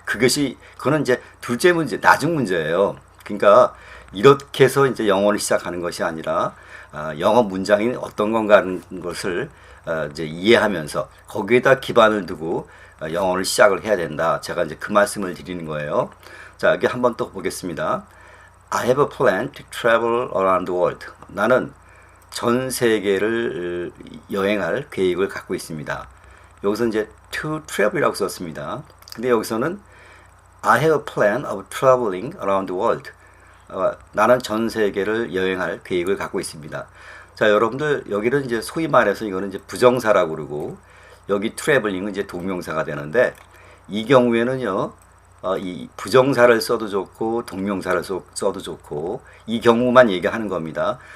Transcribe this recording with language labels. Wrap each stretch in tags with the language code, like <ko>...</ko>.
<ko>그거는 이제 둘째 문제, 나중 문제예요. 그러니까 이렇게 해서 이제 영어를 시작하는 것이 아니라, 영어 문장이 어떤 건가 하는 것을 이제 이해하면서 거기에다 기반을 두고 영어를 시작을 해야 된다. 제가 이제 그 말씀을 드리는 거예요. 자, 여기 한번 또 보겠습니다.</ko> <en>I have a plan to travel around the world.</en> <ko>나는 전 세계를 여행할 계획을 갖고 있습니다. 여기서 이제</ko> <en>to travel</en> <ko>이라고 썼습니다. 근데 여기서는</ko> <en>I have a plan of traveling around the world.</en> <ko>나는 전 세계를 여행할 계획을 갖고 있습니다. 자, 여러분들 여기는 이제 소위 말해서 이거는 이제 부정사라고 그러고, 여기 traveling은 이제 동명사가 되는데, 이 경우에는요, 이 부정사를 써도 좋고 동명사를 써도 좋고, 이 경우만 얘기하는 겁니다.</ko>